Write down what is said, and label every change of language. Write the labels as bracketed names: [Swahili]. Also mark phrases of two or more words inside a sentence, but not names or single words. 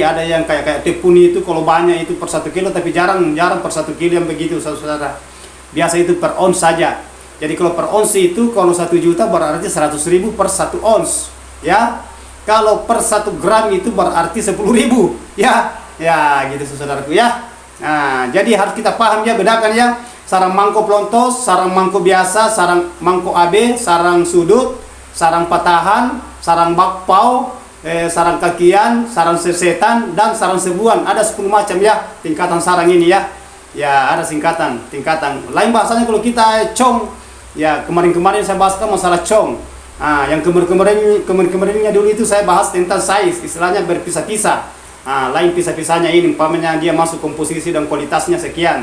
[Indonesian] Ada yang kayak tepuni itu kalau banyak itu per 1 kilo, tapi jarang per 1 kilo yang begitu saudara. Biasa itu per ons saja. Jadi kalau per ons itu kalau 1 juta berarti 100.000 per 1 ons ya. Kalau per 1 gram itu berarti 10.000 ya. Ya gitu saudaraku ya. Nah, jadi harus kita paham ya, bedakan ya. Sarang mangkok pelontos, sarang mangkok biasa, sarang mangkok AB, sarang sudut, sarang patahan, sarang bakpao, sarang kakian, sarang sesetan, dan sarang sebuan. Ada 10 macam ya tingkatan sarang ini ya. Ya, ada tingkatan. Lain bahasanya kalau kita cong. Ya, kemarin saya bahaskan masalah cong. Nah, yang kemarinnya dulu itu saya bahas tentang size, istilahnya berpisah-pisah. Nah, lain pisah-pisahnya ini, umpamanya dia masuk komposisi dan kualitasnya sekian.